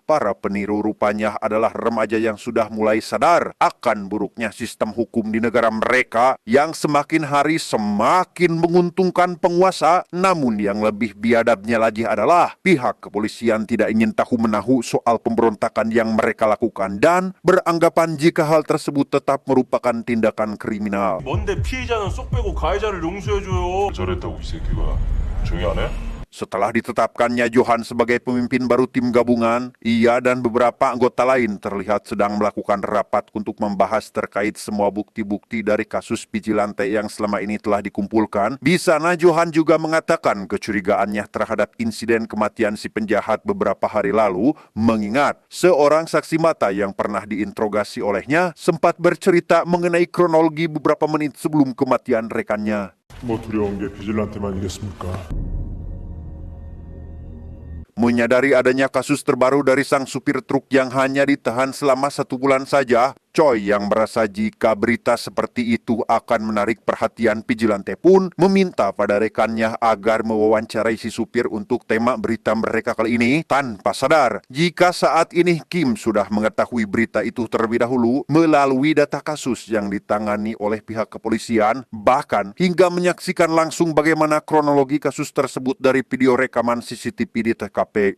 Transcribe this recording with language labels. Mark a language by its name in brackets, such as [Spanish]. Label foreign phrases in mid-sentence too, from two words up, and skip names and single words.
[Indonesian] Para peniru rupanya adalah remaja yang sudah mulai sadar akan buruknya sistem hukum di negara mereka yang semakin hari semakin menguntungkan penguasa. Namun yang lebih biadabnya lagi adalah pihak kepolisian tidak ingin tahu-menahu soal pemberontakan yang mereka lakukan dan beranggapan jika hal tersebut tetap merupakan tindakan kriminal. [Korean] 뭔데 피해자는 쏙 빼고 가해자를 용서해줘요. 잘했다고 이 새끼가 조용히 안 해? [Indonesian] Setelah ditetapkannya Johan sebagai pemimpin baru tim gabungan, ia dan beberapa anggota lain terlihat sedang melakukan rapat untuk membahas terkait semua bukti-bukti dari kasus Vigilante yang selama ini telah dikumpulkan. Di sana Johan juga mengatakan kecurigaannya terhadap insiden kematian si penjahat beberapa hari lalu, mengingat seorang saksi mata yang pernah diinterogasi olehnya sempat bercerita mengenai kronologi beberapa menit sebelum kematian rekannya. [Korean] 뭐 두려운 게 비질란테만이겠습니까? [Indonesian] Menyadari adanya kasus terbaru dari sang supir truk yang hanya ditahan selama 1 bulan saja, Choi yang merasa jika berita seperti itu akan menarik perhatian Vigilante pun meminta pada rekannya agar mewawancarai si supir untuk tema berita mereka kali ini, tanpa sadar jika saat ini Kim sudah mengetahui berita itu terlebih dahulu melalui data kasus yang ditangani oleh pihak kepolisian, bahkan hingga menyaksikan langsung bagaimana kronologi kasus tersebut dari video rekaman CCTV di TKP.